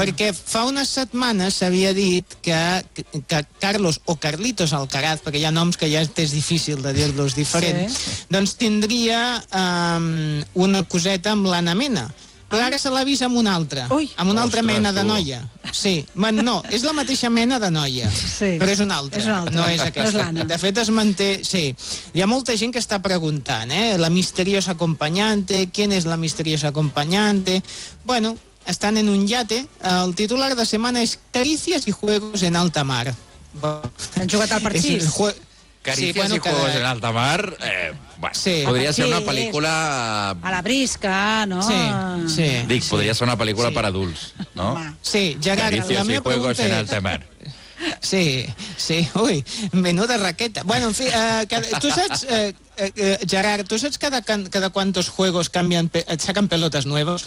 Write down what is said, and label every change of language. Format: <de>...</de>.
<ca>Perquè fa unes setmanes s'havia dit que Carlos o Carlitos Alcaraz, perquè hi ha noms que ja és difícil de dir-los diferents, doncs tindria una coseta amb l'Anna Mena. Però ara se l'ha vist amb una altra, Ostres, mena de noia. Sí, no, és la mateixa mena de noia, però és una altra. És una altra. No és aquesta. És de fet, es manté... Sí, hi ha molta gent que està preguntant, eh?</ca> <es>La misteriosa acompanyante, ¿quién es la misteriosa acompanyante?</es> <ca>Bueno, estan en un yate. El titular de setmana és</ca> <es>Caricias y juegos en alta mar.</es> <ca>Han jugat al parxís.</ca> <es>Caricias y juegos en alta mar...</es> <ca>podria ser una pel·lícula... A la brisca, no? Sí. Dic, podria ser una pel·lícula per adults, no? Sí, Gerard, la meva pregunta és... Alta mar. Sí, sí, ui, menuda raqueta. Bueno, en fi, tu saps, Gerard, tu saps cada</ca> <es>quantos juegos saquen</es> <ca>pelotes noves?</ca>